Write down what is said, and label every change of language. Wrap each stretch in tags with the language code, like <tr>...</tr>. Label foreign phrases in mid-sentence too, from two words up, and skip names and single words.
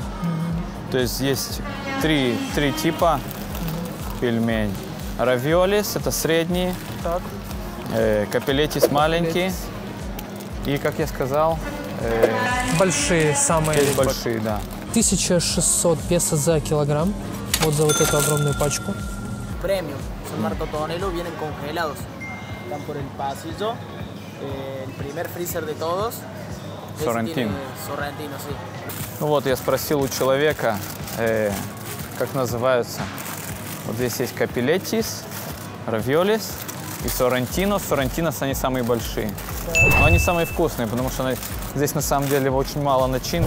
<ru>То есть есть три типа пельмень. Равиолис – это средние, Так. капеллетис маленький. И, как я сказал, Большие самые. есть большие, да. 1600 песо за килограмм. Вот за вот эту огромную пачку.</ru> <es>Premium, son martotonelo, vienen congelados. Están por el pasillo. El primer freezer de todos. Ese Sorrentino. tiene Sorrentino, sí.</es> <ru>Ну вот, я спросил у человека, как называются. Вот здесь есть капеллетис, равиолис и соррентино. Соррентинос, они самые большие. Но они самые вкусные, потому что здесь на самом деле очень мало начинки.</ru>